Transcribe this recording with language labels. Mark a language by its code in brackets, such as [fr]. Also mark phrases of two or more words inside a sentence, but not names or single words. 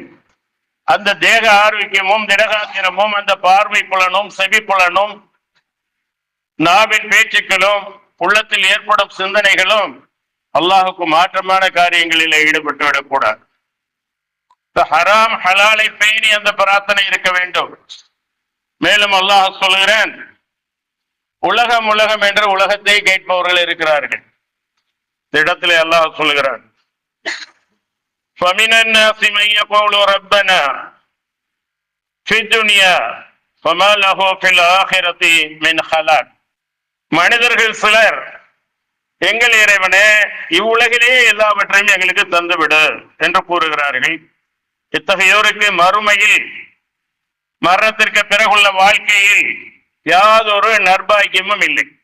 [ta] அந்த தேக ஆரோக்கியமும் திடகாத்திரமும், அந்த பார்வை புலனும் செவி புலனும் நாவின் பேச்சுக்களும் உள்ளத்தில் ஏற்படும் சிந்தனைகளும் அல்லாஹுக்கு மாற்றமான காரியங்களில் ஈடுபட்டு விடக்கூடாது. ஹராம் ஹலாலை பேணி அந்த பிரார்த்தனை இருக்க வேண்டும். மேலும் அல்லாஹ் சொல்கிறான், உலகம் உலகம் என்று உலகத்தை கேட்பவர்கள் இருக்கிறார்கள். இடத்திலே அல்லாஹ் சொல்கிறான், [ar] فَمِنَ النَّاسِ مَن يَقُولُ رَبَّنَا فِي الدُّنْيَا وَمَا لَهُ فِي الْآخِرَةِ مِنْ خَلَاقٍ. [ta] மனிதர்கள் சிலர், எங்கள் இறைவனே இவ்வுலகிலே எல்லாவற்றையும் எங்களுக்கு தந்துவிடு என்று கூறுகிறார்கள். இத்தகையோருக்கு மறுமையில், மரணத்திற்கு பிறகுள்ள வாழ்க்கையில் யாதொரு நற்பாக்கியமும் இல்லை.